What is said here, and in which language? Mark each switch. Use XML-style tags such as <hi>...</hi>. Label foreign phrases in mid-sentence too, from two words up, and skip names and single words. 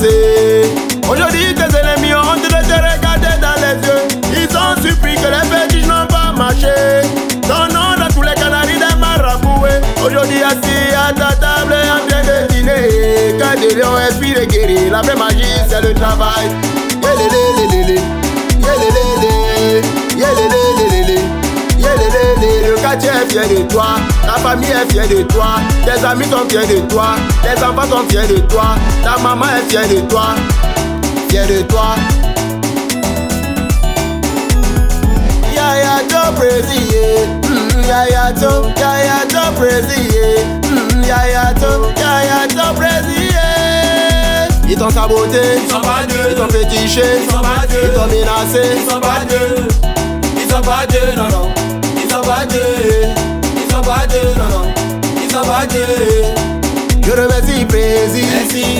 <fr>Aujourd'hui, tes ennemis ont honte de te regarder dans les yeux. Ils ont surpris que les fétiches n'ont pas marché. Ton nom dans tous les canaris des maraboués. Aujourd'hui assis à ta table en train de dîner. Quand des lions respirent et guérir, la vraie magie c'est le travail. Yélélélélélé, yélélélélé, yélélélélé, yélélélélé. Le quartier est fier de toi, ta famille est fière de toi, tes amis sont fiers de toi, tes enfants sont fiers de toi, ta maman est fière de toi, fière de toi.</fr> <en>Yaya to praise Yaya to praise Yaya to praise.</en> <fr>Ils t'ont saboté, Ils sont pas Dieu, ils t'ont fétiché, ils sont pas Dieu, ils t'ont menacé, ils sont pas Dieu, ils sont pas Dieu, non non, ils sont pas Dieu, ils sont pas Dieu, non non, ils sont pas Dieu. Je remercie Prési, Merci.</fr>